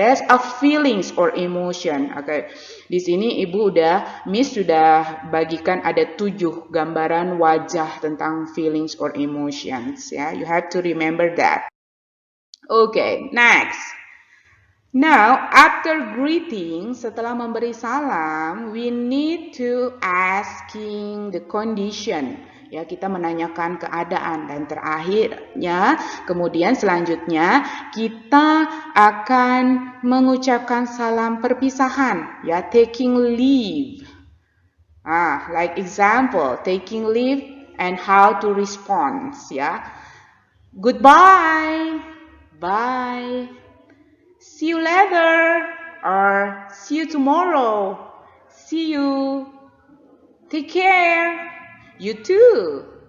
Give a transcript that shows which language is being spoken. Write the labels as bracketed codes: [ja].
[en] That's a feelings or emotion. [id] Oke, di sini Miss sudah bagikan ada 7 gambaran wajah tentang [en] feelings or emotions. Ya, you have to remember that. Okay, next. Now, after greeting, [id] setelah memberi salam, [en] we need to asking the condition. [id] Ya, kita menanyakan keadaan. Dan terakhirnya, kemudian selanjutnya kita akan mengucapkan salam perpisahan. [en] Ya, taking leave. Like example, taking leave and how to respond. Ya, goodbye, bye, see you later, or see you tomorrow, see you, take care, you too.